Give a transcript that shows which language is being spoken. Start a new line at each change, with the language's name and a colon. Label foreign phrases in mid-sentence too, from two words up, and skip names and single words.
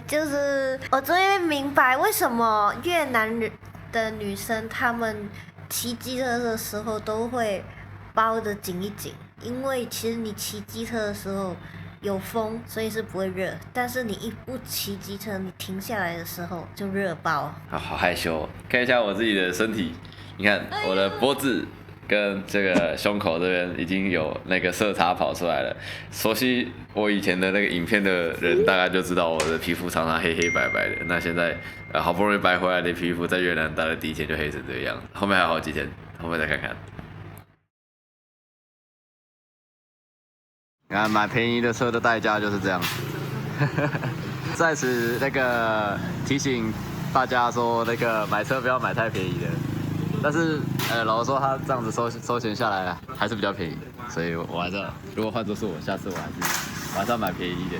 Chinese: 就是我終於明白為什麼越南的女生她們騎機車的時候都會包得緊一緊，因為其實你騎機車的時候有風，所以是不會熱，但是你一不騎機車，你停下來的時候就熱爆。好害羞哦，看一下我自己的身體。你看我的脖子跟這個胸口這邊已經有那個色差跑出來了。熟悉我以前的那個影片的人大概就知道我的皮膚常常黑黑白白的。那現在好不容易白回來的皮膚，在越南待了第1天就黑成這個樣子，後面還有好幾天，後面再看看。你看買便宜的車的代價就是這樣子。在此那個提醒大家說，那個買車不要買太便宜的。但是，老實說，他這樣子收錢下來還是比較便宜，所以我還是，如果換作是我，下次我還是要買便宜一點。